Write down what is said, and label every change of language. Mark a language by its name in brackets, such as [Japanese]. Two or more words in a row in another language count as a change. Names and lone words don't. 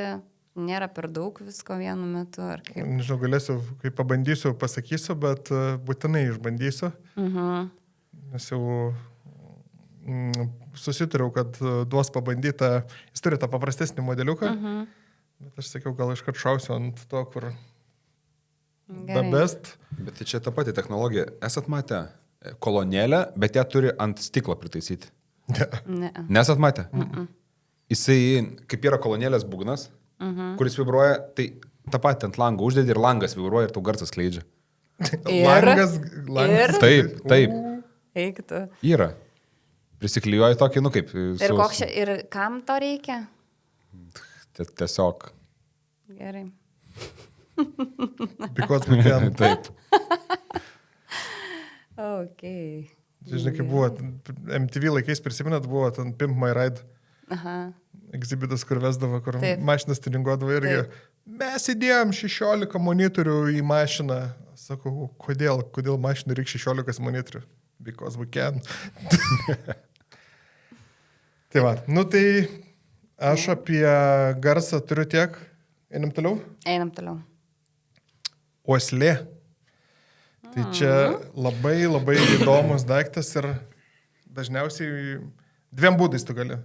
[Lithuanian] Nėra per daug visko vienu metu, ar kaip? Nežinau, galėsiu, kai pabandysiu, pasakysiu, bet būtinai išbandysiu. Nes jau susitariau, kad duos pabandytą, jis turi tą paprastesnį modeliuką, bet aš sakiau, gal iškart šausiu ant to, kur [English] the best. [Lithuanian] Bet tai čia ta pati technologija. Esat matę kolonėlę, bet ją turi ant stiklo pritaisyti. Ne. Nesat matę? Jisai, kaip yra kolonėlės būgnas, kuris vibruoja, tai tą patį ant lango uždedi ir langas vibruoja ir tau garsas skleidžia. Langas. Taip. Eiktų. Yra. Prisiklijuoja tokį, nu kaip. Ir kam to reikia? Tiesiog. Gerai. [English] Because we can. [Lithuanian] Taip. Okay. Žinai, kaip buvo, MTV laikais prisiminat, buvo ten Pimp My Ride. Aha. Egzibitas, kur vesdavo, kur Taip. mašinas tuninguodavo irgi. Taip. Mes įdėjom 16 monitorių į mašiną. Sakau, kodėl mašinai reikia 16 monitorių? [English] Because we can. [Lithuanian] Tai va, nu tai aš apie garsą turiu tiek. Einam toliau? Einam toliau. Uoslė. Tai čia labai įdomus daiktas ir dažniausiai dviem būdais tu gali.